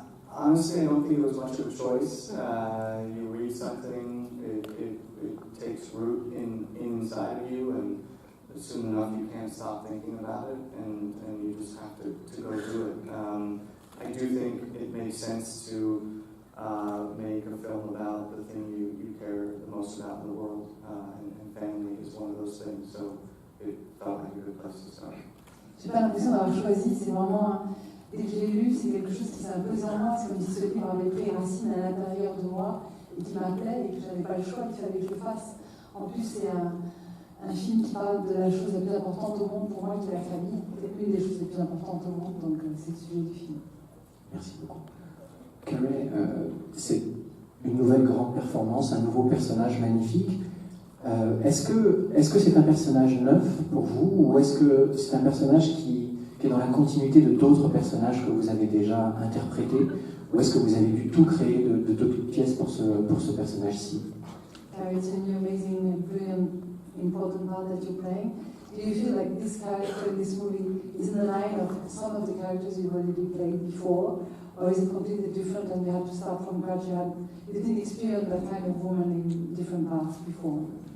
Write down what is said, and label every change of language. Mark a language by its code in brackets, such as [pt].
[en] Honestly, I don't think it was much of a choice. You read something, it takes root inside of you, and soon enough you can't stop thinking about it, and you just have to go do it. I do think it makes sense to make a film about the thing you care the most about in the world, and family is one of those things, so it felt like a good place to start. [fr] J'ai pas l'impression d'avoir choisi, c'est vraiment, dès que je l'ai lu, c'est quelque chose qui s'est imposé en moi, c'est comme si ce livre avait pris racine à l'intérieur de moi, et qui m'appelait, et que j'avais pas le choix, qu'il fallait que je le fasse. En plus, c'est un film qui parle de la chose la plus importante au monde pour moi, qui est la famille. C'est une des choses les plus importantes au monde, donc c'est le sujet du film. Merci beaucoup. Carey, c'est une nouvelle grande performance, un nouveau personnage magnifique. Est-ce que c'est un personnage neuf pour vous, ou est-ce que c'est un personnage qui est dans la continuité de d'autres personnages que vous avez déjà interprétés, ou est-ce que vous avez dû tout créer de toutes pièces pour ce personnage-ci? [en] It's a new, amazing, brilliant, important part that you're playing. Do you feel like this character in this movie is in the line of some of the characters you've already played before, or is it completely different and you have to start from scratch? You didn't experience that kind of woman in different parts before.